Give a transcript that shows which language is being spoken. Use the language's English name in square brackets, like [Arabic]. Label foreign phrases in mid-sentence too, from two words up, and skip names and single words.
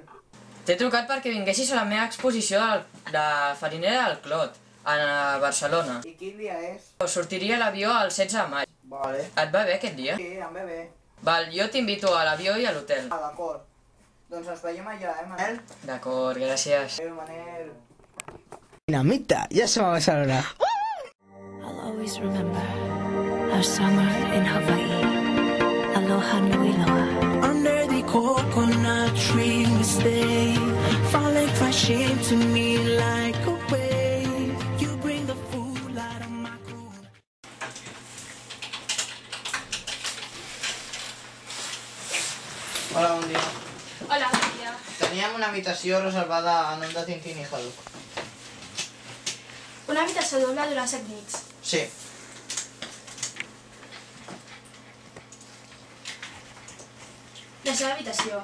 [Catalan] T'he trucat perquè vinguessis a la meva exposició de Farinera del Clot, a Barcelona. I quin dia és? Sortiria l'avió el 16 de maig. Vale. Et va bé aquest dia? Sí, em ve bé. Val, jo t'invito a l'avió i a l'hotel. Ah, d'acord. Doncs ens veiem allà, Manel? D'acord, gràcies. Adéu, Manel. [Spanish] Dinamita, ya se va a Barcelona. [English] I'll always remember our summer in Hawaii. [Hawaiian] Aloha nui loa. [English] Under the coconut tree we stay, falling crashing to me like a wave. You bring the food out of my cool. [Catalan] Hola, bon dia. Hola, bon dia. Teníem una habitació reservada a nom de Tintín i Haddock. Una habitació doble durant 7 nits. Sí. La seva habitació.